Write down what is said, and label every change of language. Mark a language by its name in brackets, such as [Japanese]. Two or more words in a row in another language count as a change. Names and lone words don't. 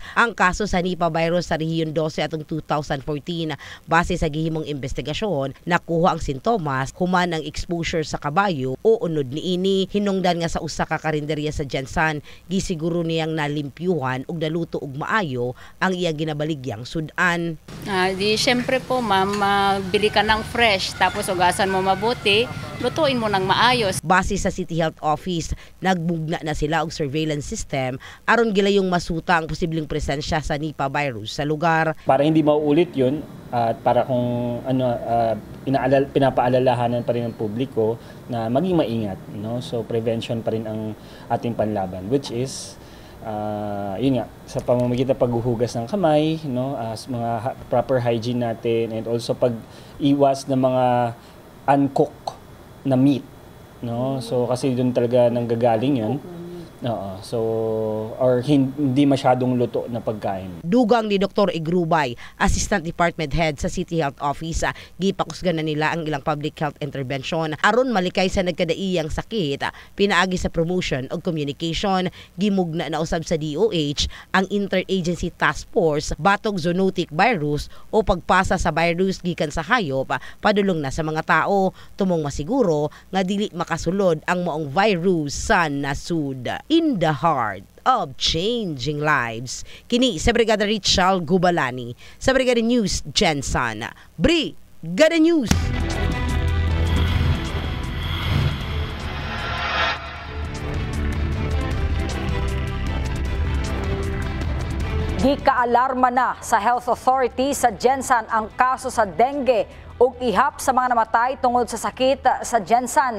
[Cebuano] Ang kaso sa Nipah virus sa rehiyon 12 atong 2014, base sa gihimong investigasyon, nakuha ang sintomas human ang exposure sa kabayo o unod niini. Hinungdan nga sa usa ka karinderya sa Jansan, gisiguro niyang nalimpyuhan ug naluto og maayo ang iyang ginabaligyang sudan. [Filipino] Di syempre po ma'am, bili ka ng fresh tapos ugasan mo mabuti, lutuin mo ng maayos. [Cebuano] Base sa City Health Office, nagbugna na sila og [English] surveillance system [Cebuano] aron gilayong masuta ang posibleng presensya sa Nipah virus sa lugar. [Filipino] Para hindi mauulit yun at para kung pinapaalalahanan pa rin ng publiko na maging maingat, no? So prevention pa rin ang ating panlaban, which is yun nga, sa pamamagitan ng paghuhugas ng kamay, no, mga [English] proper hygiene [Filipino] natin, [English] and also [Filipino] pag-iwas ng mga uncooked na meat, no? So kasi doon talaga nanggagaling yan. So or hindi masyadong luto na pagkain. [Cebuano] Dugang ni Dr. Igrubay, Assistant Department Head sa City Health Office, gipakusgan na nila ang ilang [English] public health intervention [Cebuano] aron malikay sa nagkadaiyang sakit. Pinaagi sa promotion o communication, gimugna na usab sa DOH ang Interagency Task Force batok [English] zoonotic virus [Cebuano] o pagpasa sa virus gikan sa hayop padulong na sa mga tao, tumong masiguro nga dili makasulod ang maong virus sa nasud. [English] In the heart of changing lives. [Cebuano] Kini sa Brigada Richelle Gubalani sa Brigada News Jansan. Brigada News. Gikaalarma na sa Health Authority sa Jansan ang kaso sa dengue ug ihap sa mga namatay tungod sa sakit sa Jansan.